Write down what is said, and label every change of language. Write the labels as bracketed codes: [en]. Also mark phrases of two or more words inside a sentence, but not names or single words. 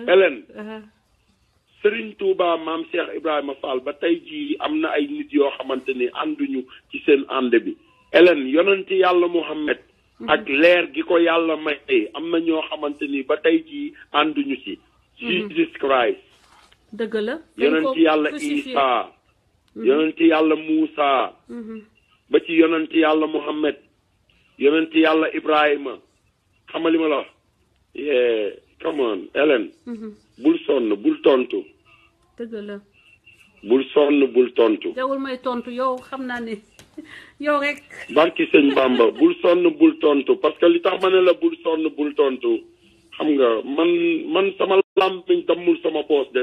[wo] Hélène Serigne Touba maam Cheikh Ibrahima Fall ba tey jii am na ay nit yoo xamante ni ànduñu ci seen ànd bi Hélène yonenti yàlla Muhammad ak leer gi ko yàlla may am na ñoo xamante ni ba tey jii ànduñu ci Jesus Christ dëgg la yonenti yàlla Isa yonenti yàlla Muusa ba ci yonenti yàlla Muhammad yonenti yàlla Ibrahima xamali ma la wax [en] come on [wo] Hélène bul sonn bul tontu dëgg la bul sonn bul tontu jawul may tontu yow xam naa ne yow rek barki sëñ Bamba bul sonn bul tontu [fr] parce que [wo] li tax ma ne la bul sonn bul tontu xam nga man sama làmmiñ dammul sama poos de